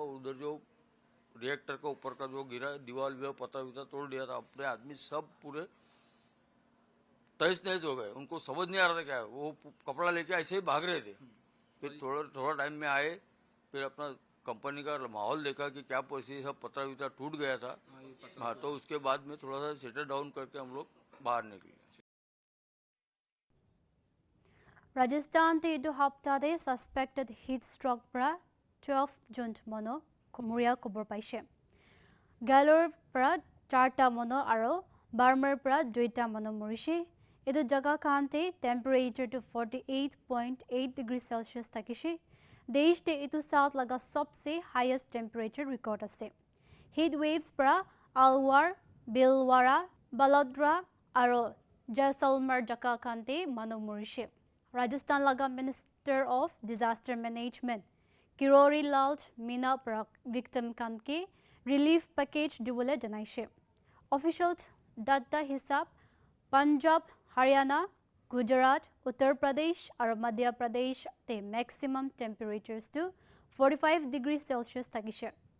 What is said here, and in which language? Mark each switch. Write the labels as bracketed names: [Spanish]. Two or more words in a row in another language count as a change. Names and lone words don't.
[Hindi] और उधर जो रिएक्टर का ऊपर का जो गिरा, दीवार पतरा वितरा तोड़ दिया था, अपने आदमी सब पूरे तहस नहस हो गए, उनको समझ नहीं आ रहा था क्या है, वो कपड़ा लेके ऐसे ही भाग रहे थे। फिर थोड़ा टाइम में आए, फिर अपना कंपनी का माहौल देखा कि क्या परिस्थिति, सब पतरा वितरा टूट गया था। हाँ, तो उसके बाद में थोड़ा सा [English] settle down [Hindi] करके हम लोग बाहर निकले। [Naga Pidgin] Rajasthan te edu hapta de [English] suspected heat stroke [Naga Pidgin] pra 12 jon mono muria kobor paise. Galore pra 4ta mono aro Barmer pra 2ta mono morise. Edu jaga kante temperature to 48.8 [English] degrees Celsius [Naga Pidgin] takise. Desh te edu south laga sobse [English] highest temperature record [Naga Pidgin] ase. [English] Heat waves [Naga Pidgin] pra Alwar, Bilwara, Balodra aro Jaisalmer jaga kante mono morise. Rajasthan laga [English] Minister of Disaster Management [Naga Pidgin] Kirori Lal Meena para victim kanke [English] relief package [Naga Pidgin] dubole janaise. [English] Official data [Naga Pidgin] hisab Punjab, Haryana, Gujarat, Uttar Pradesh aru Madhya Pradesh te [English] maximum temperatures [Naga Pidgin] to 45 [English] degrees Celsius [Naga Pidgin] takise.